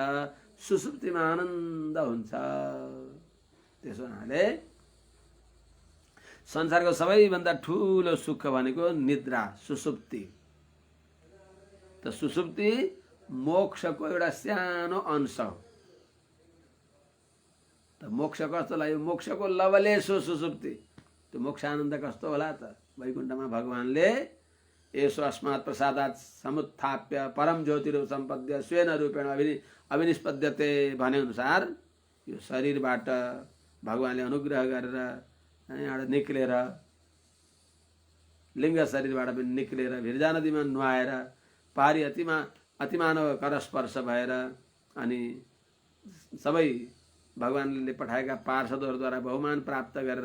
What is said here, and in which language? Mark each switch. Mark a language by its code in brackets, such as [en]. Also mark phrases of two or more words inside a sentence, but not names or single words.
[ne] सुसुप्तिमा आनन्द हुन्छ। त्यसो हुनाले संसारको सबैभन्दा ठुलो सुख भनेको निद्रा, सुसुप्ति। त सुसुप्ति मोक्षको एउटा सानो अंश हो। त मोक्ष कस्तो लाग्यो? मोक्षको लवलेश हो सुसुप्ति। त्यो मोक्ष आनन्द कस्तो होला त? वैकुण्ठमा भगवानले यसो [sa] अस्मात् प्रसादात् समुत्थाप्य परम ज्योतिरूप सम्पद्य स्वेन रूपेण अभिनिष्पद्यते [ne] भने अनुसार यो शरीरबाट भगवानले अनुग्रह गरेर यहाँबाट निक्लेर, लिङ्ग शरीरबाट पनि निक्लेर भिर्जा नदीमा नुहाएर पारी अतिमानव करस्पर्श भएर अनि सबै भगवानले पठाएका पार्षदहरूद्वारा बहुमान प्राप्त गरेर